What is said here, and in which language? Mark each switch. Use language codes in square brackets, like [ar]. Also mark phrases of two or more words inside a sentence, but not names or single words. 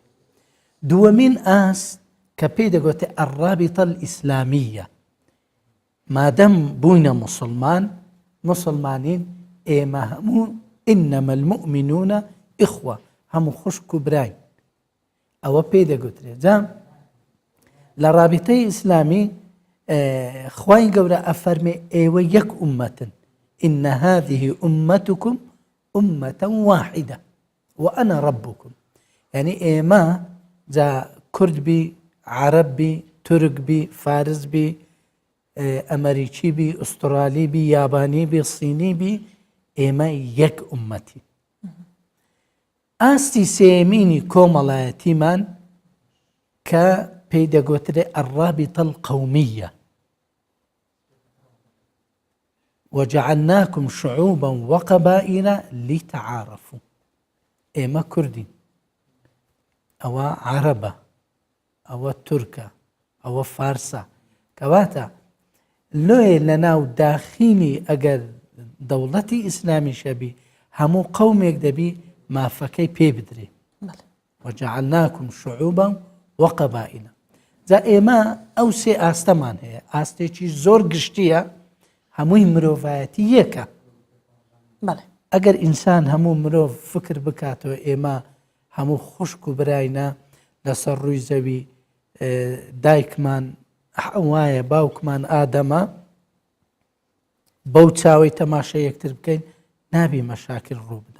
[ckb] دووەمین ئاست کە پێی دەگوتێ [ar] ئەڕابیتە ئیسلامیە، [ckb] مادەم بووینە مسلمانین ئێمە هەموو [ar] ئینەمە المؤمنون ئیخوە، [ckb] هەموو خوشک و براین، ئەوە پێی دەگوترێت. جا لە رابطەی ئیسلامی خوای گەورە ئەفەرمێ ئێوە یەک ئومەتن، [ar] ئین هذه ئومەتکم ئومەتە واحدە وأنا ربكم، [ckb] یعنی ئێمە جا کورد بی، عەرەب بی، تورک بی، فارس بی، ئەمەریکی بی، ئوسترالی بی، یابانی بی، سینی بی، ئێمە یەک ئومەتی. ئاستی سێمینی کۆمەڵایەتیمان کە پێی دەگوترێ [ar] ئەڕابیتە القەومیە وجعلناكم شعوبا وقبائل لتعارفوا. [ckb] ئێمە کوردین، ئەوە عەرەبە، ئەوە تورکە، ئەوە فارسە. کەواتە لۆیە لە ناو داخینی ئەگەر دەوڵەتی ئیسلامی شەبی هەموو قەومێک دەبی مافەکەی پێ بدرێ. [ar] وجعلناكم شعوبا وقبائل. [ckb] جا ئێمە ئەو سێ ئاستەمان هەیە، ئاستێکی زۆر گشتیە، هەمووی مرۆڤایەتی یەکە. ئەگەر ئینسان هەموو مرۆڤ فکر بکاتەوە ئێمە هەموو خوشک و براینە لەسەر ڕووی زەوی، دایکمان حەوایە، باوکمان ئادەمە، بەو چاوەی تەماشا یەکتر بکەین نابی مەشاکل ڕوو بدە.